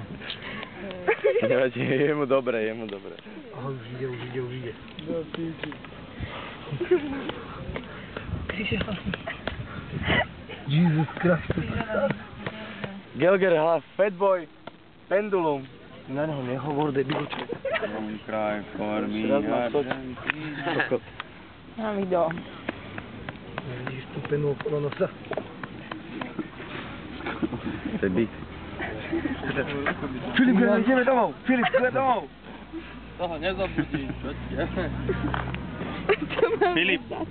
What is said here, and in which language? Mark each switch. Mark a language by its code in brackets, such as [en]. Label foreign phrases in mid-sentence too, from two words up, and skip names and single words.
[sk] Nevadí, je mu dobre, je mu dobre. Aha, už ide. No, píči. [en] Jesus Christ. [sk] Gelger hlas, Fatboy, Pendulum. Na neho nehovor, debilče. [en] Don't cry for me, Argentina. [sk] Mám ich dom. Vidíš tú penu okolo nosa? To je byt. Filip, ideme domov! Filip, ideme domov! Toho nezabudí, čo ti je? Filip.